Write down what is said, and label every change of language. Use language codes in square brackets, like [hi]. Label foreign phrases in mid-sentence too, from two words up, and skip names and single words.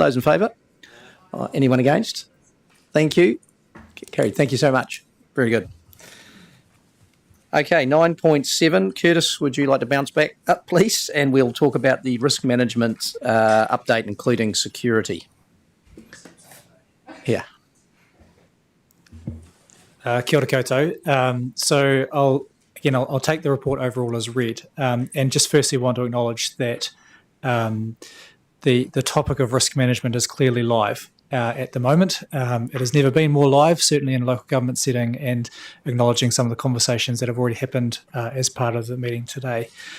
[en] Those in favour? Anyone against? Thank you. Carried. Thank you so much. Very good. Okay, 9.7. Curtis, would you like to bounce back up, please? And we'll talk about the risk management update, including security. Here. [mi] Kia ora koutou. [en] So I'll take the report overall as read, and just firstly want to acknowledge that the topic of risk management is clearly live at the moment. It has never been more live, certainly in a local government setting, and acknowledging some of the conversations that have already happened as part of the meeting today.